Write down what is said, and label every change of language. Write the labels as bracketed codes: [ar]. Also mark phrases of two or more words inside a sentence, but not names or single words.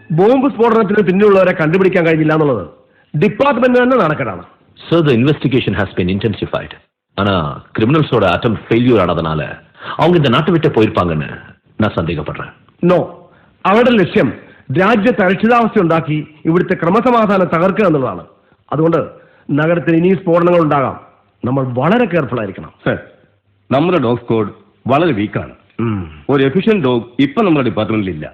[ml] ബോംബ് സ്ഫോടനത്തിന് പിന്നിലുള്ളവരെ കണ്ടുപിടിക്കാൻ കഴിഞ്ഞില്ല എന്നുള്ളത് ഡിപ്പാർട്ട്മെന്റ് തന്നെ നടക്കലാണ്. [en] Sir, the investigation has been intensified. [ta] ஆனா கிரிமினல்ஸோட [en] attempt failure [ta] ஆனதுனால அவங்க இந்த நாட்டை விட்டு போயிருப்பாங்கன்னு நான் சந்தேகப்படுறேன். [ml] നോ, അവരുടെ ലക്ഷ്യം രാജ്യത്ത് അരക്ഷിതാവസ്ഥ ഉണ്ടാക്കി ഇവിടുത്തെ ക്രമസമാധാനം തകർക്കുക എന്നുള്ളതാണ്. അതുകൊണ്ട് നഗരത്തിൽ ഇനി സ്ഫോടനങ്ങൾ ഉണ്ടാകാം. നമ്മൾ വളരെ കെയർഫുൾ ആയിരിക്കണം. സർ, നമ്മുടെ [en] dog squad [ml] വളരെ വീക്കാണ്. ഒരു [en] efficient dog [ml] ഇപ്പൊ നമ്മുടെ ഡിപ്പാർട്ട്മെന്റിൽ ഇല്ല.